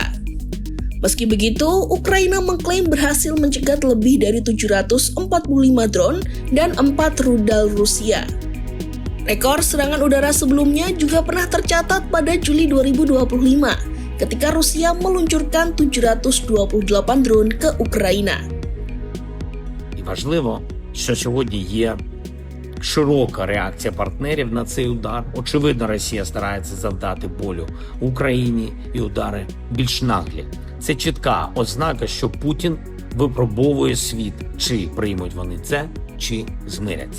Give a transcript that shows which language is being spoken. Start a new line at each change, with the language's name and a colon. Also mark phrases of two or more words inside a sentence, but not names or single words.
Indonesian: Meski begitu, Ukraina mengklaim berhasil mencegat lebih dari 745 drone dan 4 rudal Rusia. Rekor serangan udara sebelumnya juga pernah tercatat pada Juli 2025 ketika Rusia meluncurkan 728 drone ke Ukraina.
Ukrainian: Важливо, що сьогодні є широка реакція партнерів на цей удар. Очевидно, Росія старається завдати болю Україні і удари більш наглі. Це чітка ознака, що Путін випробовує світ, чи приймуть вони це, чи змиряться.